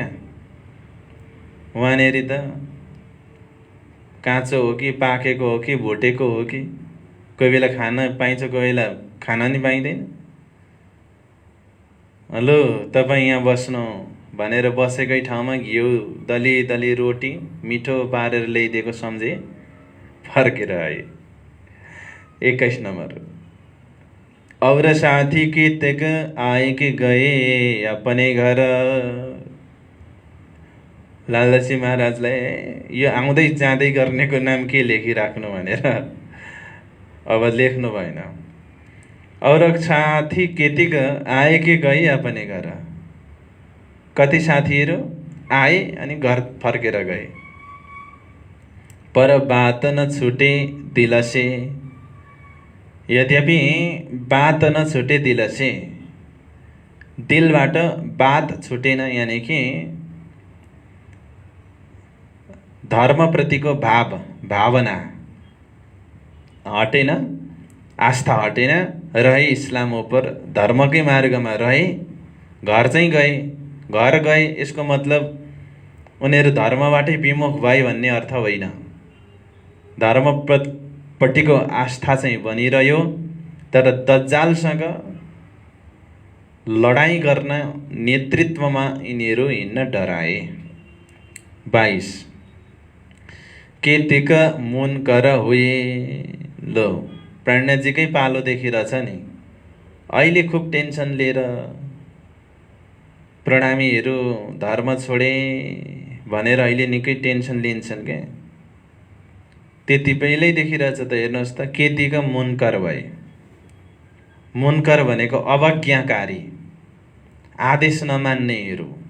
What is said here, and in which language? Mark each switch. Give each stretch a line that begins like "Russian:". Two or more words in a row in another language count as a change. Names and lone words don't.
Nepali: वहाँनेरि त काँचो हो कि पाकेको हो कि भुटेको हो कि कोही बेला खान पाइन्छ, कोही बेला खान नि पाइँदैन। हेलो तपाईँ यहाँ बस्नु भनेर बसेकै ठाउँमा घिउ दली रोटी मिठो पारेर ल्याइदिएको सम्झे, फर्केर आए। 21 नंबर।
Hindi: और साथी कितक आए कि गए अपने घर।
Nepali: लालदासी महाराजलाई यो आउँदै जाँदै गर्नेको नाम के लेखिराख्नु भनेर अब लेख्नु भएन।
Hindi: और साथी केतिक आए कि गए अपने घर।
Nepali: कति साथीहरू आए अनि घर फर्केर गए।
Hindi: पर बात न छुटे दिल से।
Nepali: यद्यपि
Hindi: बात न छुटे दिल से,
Nepali: दिलबाट बात छुटेन, यानी कि धर्मप्रतिको भावना हटेन, आस्था हटेन,
Hindi: रहे इस्लाम उपर,
Nepali: धर्मकै मार्गमा रहे, घर चाहिँ गए। घर गए यसको मतलब उनीहरू धर्मबाटै विमुख भए भन्ने अर्थ होइन। धर्मपट्टिको आस्था चाहिँ बनिरह्यो, तर दज्जालसँग लडाईँ गर्न नेतृत्वमा यिनीहरू हिँड्न डराए।
Hindi: 22 केतिक मुनकर हुए।
Nepali: लो प्रणयजीकै पालो देखिरहेछ नि। अहिले खुब टेन्सन लिएर प्रणामीहरू धर्म छोडे भनेर अहिले निकै टेन्सन लिन्छन् क्या। त्यति पहिल्यै देखिरहेछ त। हेर्नुहोस् त, केतिक मुनकर भए। मुनकर भनेको अवज्ञाकारी, आदेश नमान्नेहरू।